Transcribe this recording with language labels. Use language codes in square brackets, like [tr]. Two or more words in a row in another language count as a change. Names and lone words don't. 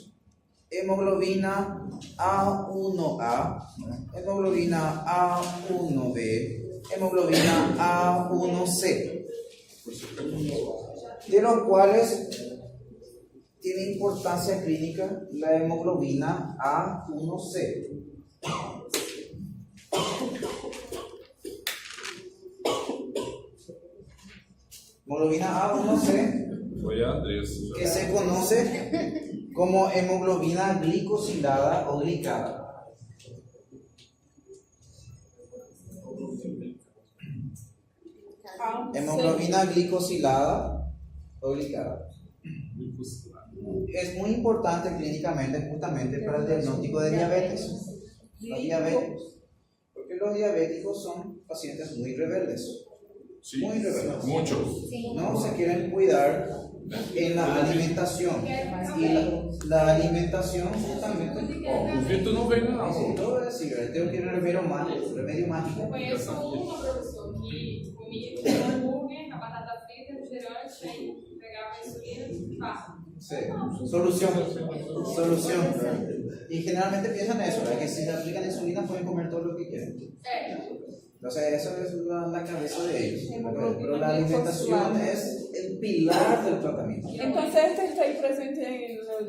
[es] Hemoglobina A1A, hemoglobina A1B, hemoglobina A1C, de los cuales tiene importancia clínica la hemoglobina A1C. Hemoglobina A1C, [pt] Foi a Andressa. [es] que se conoce como hemoglobina glicosilada o glicada. Hemoglobina glicosilada o glicada. Es muy importante clínicamente justamente para el diagnóstico de diabetes. Los diabéticos. Porque los diabéticos son pacientes muy rebeldes. [pt] Sim, [es] Muy rebeldes. [pt] muitos. [es] No se quieren cuidar en la alimentación. Y la alimentación justamente. [pt] O Vitor não veio, não. [es] Sí, todo es decir, tengo que ir remedio mágico. [pt] Eu conheço uma, professor, que comia o hambúrguer, a batata frita, o refrigerante, aí pegava a insulina e pá. [es] Sí. Solución. Y generalmente piensan eso, ¿verdad? Que si le aplican insulina pueden comer todo lo que quieren. Entonces eso es la cabeza de ellos. Pero la alimentación es el pilar del tratamiento. Entonces este está ahí presente en los